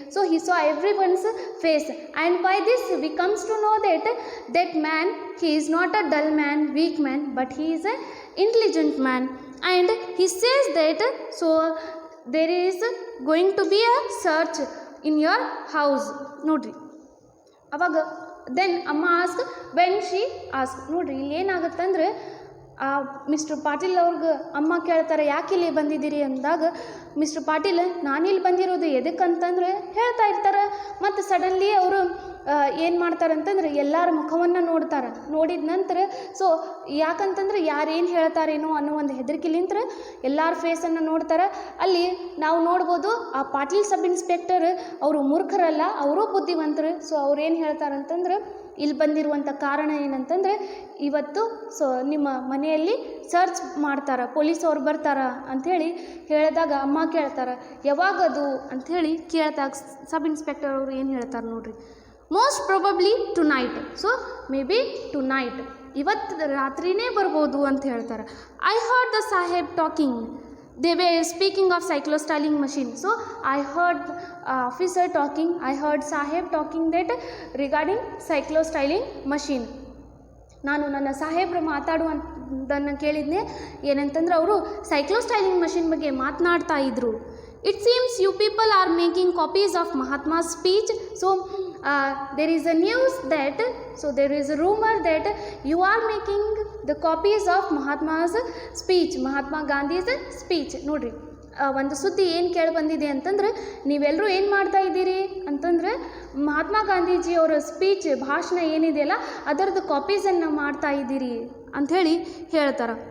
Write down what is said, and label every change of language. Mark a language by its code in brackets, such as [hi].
[en] So he saw everyone's face, and by this we comes to know that that man, he is not a dull man, weak man, but he is an intelligent man. And he says that, so there is going to be a search in your house. [kn] ನೋಡ್ರಿ, ಅವಾಗ [en] Then ಅಮ್ಮ ask when she ask. [kn] ನೋಡ್ರಿ, ಇಲ್ಲಿ ಏನಾಗುತ್ತಂದ್ರೆ mister Patil ಅವ್ರಿಗೆ ಅಮ್ಮ ಕೇಳ್ತಾರೆ, ಯಾಕೆ ಇಲ್ಲಿ ಬಂದಿದ್ದೀರಿ ಅಂದಾಗ ಮಿಸ್ಟರ್ ಪಾಟೀಲ್ ನಾನಿಲ್ಲಿ ಬಂದಿರೋದು ಎದಕ್ಕಂತಂದ್ರೆ ಹೇಳ್ತಾ ಇರ್ತಾರೆ. ಮತ್ತು ಸಡನ್ಲಿ ಅವರು ಏನು ಮಾಡ್ತಾರೆ ಅಂತಂದ್ರೆ ಎಲ್ಲರ ಮುಖವನ್ನು ನೋಡ್ತಾರೆ. ನೋಡಿದ ನಂತರ ಸೊ ಯಾಕಂತಂದ್ರೆ ಯಾರೇನು ಹೇಳ್ತಾರೇನೋ ಅನ್ನೋ ಒಂದು ಹೆದರಿಕೆಲಿಂತ್ರ ಎಲ್ಲರ ಫೇಸನ್ನು ನೋಡ್ತಾರೆ. ಅಲ್ಲಿ ನಾವು ನೋಡ್ಬೋದು, ಆ ಪಾಟೀಲ್ ಸಬ್ ಇನ್ಸ್ಪೆಕ್ಟರ್ ಅವರು ಮೂರ್ಖರಲ್ಲ, ಅವರು ಬುದ್ಧಿವಂತರು. ಸೊ ಅವ್ರು ಏನು ಹೇಳ್ತಾರಂತಂದ್ರೆ, ಇಲ್ಲಿ ಬಂದಿರುವಂಥ ಕಾರಣ ಏನಂತಂದರೆ, ಇವತ್ತು ಸೊ ನಿಮ್ಮ ಮನೆಯಲ್ಲಿ ಸರ್ಚ್ ಮಾಡ್ತಾರೆ, ಪೊಲೀಸ್ ಅವ್ರು ಬರ್ತಾರ ಅಂಥೇಳಿ ಹೇಳಿದಾಗ ಅಮ್ಮ ಕೇಳ್ತಾರೆ, ಯಾವಾಗದು ಅಂಥೇಳಿ ಕೇಳ್ದಾಗ ಸಬ್ ಇನ್ಸ್ಪೆಕ್ಟರ್ ಅವರು ಏನು ಹೇಳ್ತಾರೆ ನೋಡ್ರಿ, [en] Most probably tonight. So maybe tonight, [kn] ಇವತ್ತು ರಾತ್ರಿನೇ ಬರ್ಬೋದು ಅಂತ ಹೇಳ್ತಾರೆ. [en] I heard the Saheb talking, they were speaking of cyclostyling machine. So I heard officer talking, I heard Saheb talking that regarding cyclostyling machine. [kn] ನಾನು ನನ್ನ ಸಾಹೇಬ್ರು ಮಾತಾಡುವಂಥದ್ದನ್ನು ಕೇಳಿದ್ನೆ, ಏನಂತಂದ್ರೆ ಅವರು ಸೈಕ್ಲೋಸ್ಟೈಲಿಂಗ್ ಮಷಿನ್ ಬಗ್ಗೆ ಮಾತನಾಡ್ತಾ ಇದ್ರು. [en] It seems you people are making copies of Mahatma's speech. So there is a news that, so there is a rumor that you are making the copies of Mahatma's speech, Mahatma Gandhi's speech. [kn] ನೋಡ್ರಿ, ಒಂದು ಸುದ್ದಿ ಏನು ಕೇಳಿ ಬಂದಿದೆ ಅಂತಂದ್ರೆ, ನೀವೆಲ್ಲರೂ ಏನು ಮಾಡ್ತಾ ಇದ್ದೀರಿ ಅಂತಂದ್ರೆ ಮಹಾತ್ಮ ಗಾಂಧೀಜಿಯವರ ಸ್ಪೀಚ್, ಭಾಷಣ ಏನಿದೆಯಲ್ಲ ಅದರದ್ದು ಕಾಪೀಸನ್ನು ಮಾಡ್ತಾ ಇದ್ದೀರಿ ಅಂಥೇಳಿ ಹೇಳ್ತಾರೆ.